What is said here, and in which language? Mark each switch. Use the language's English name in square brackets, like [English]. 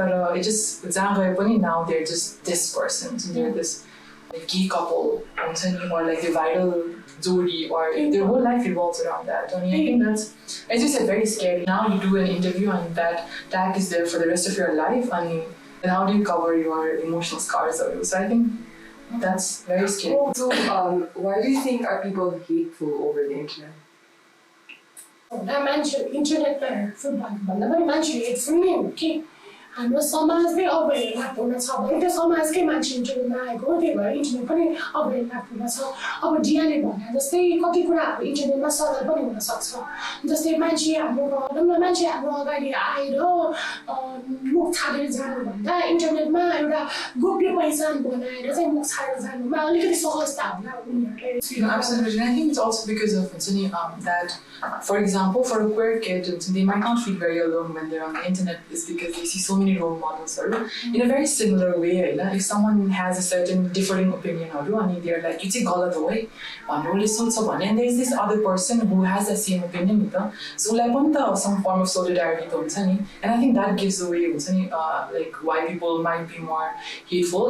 [English] But it just, now they're just this person, so they're this gay couple, or like the viral jodi, or their whole life revolves around that. I mean, I think that's, as you said, very scary. Now you do an interview and that tag is there for the rest of your life, and how do you cover your emotional scars of it? So I think that's very scary. So why do you think are people hateful over the internet? [Nepali] इन्टरनेटमा भन्दा पनि मान्छे hateful नै हो कि हाम्रो समाजले अवहेलनापूर्ण छ भने त्यो समाजकै मान्छे इन्टरनेटमा आएको हो त्यही भएर इन्टरनेट पनि अवहेलनापूर्ण छ अब डियाले भने जस्तै कति कुराहरू इन्टरनेटमा सरल पनि हुनसक्छ जस्तै मान्छे हाम्रो अगाडि आएर मुख छाडेर जानुभन्दा इन्टरनेटमा एउटा गोप्य पहिचान बनाएर चाहिँ मुख छाडेर जानुमा अलिकति सहजता होला उनीहरूलाई [English] Absolutely, and I think it's also because of that, for example, for a queer kid, they might not feel very alone when they're on the internet, is because they see so many role models. In a very similar way, if someone has a certain differing opinion, and they're like, you say [Nepali] galat ho hai, [English] and there's this other person who has the same opinion, so like some form of solidarity, and I think that gives away like why people might be more hateful.